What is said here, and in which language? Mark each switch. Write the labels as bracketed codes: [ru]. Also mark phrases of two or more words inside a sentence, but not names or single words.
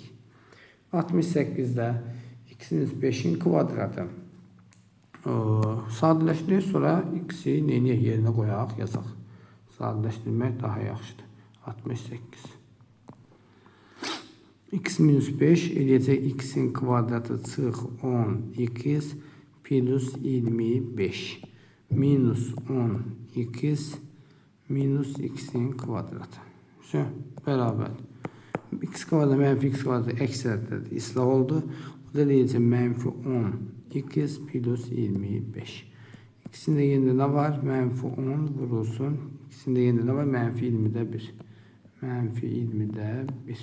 [az] 68'də x minus 5'in kvadratı. Sadələşdirir, sonra x-i yerine qoyaq, yazaq. Sadələşdirmək daha yaxşıdır. 68. X minus 5 eləyəcək x-in kvadratı çıx 10x plus 25 minus 10x minus x-in kvadratı. Bərabər. X kvadratı mənfi x kvadratı əksərdir, islah oldu. Bu da eləyəcək mənfi 10x plus 25. İkisində yerində nə var? Mənfi 10 vurulsun. İkisində yerində nə var? Mənfi 20'də 1. Mənfi 20'də 1.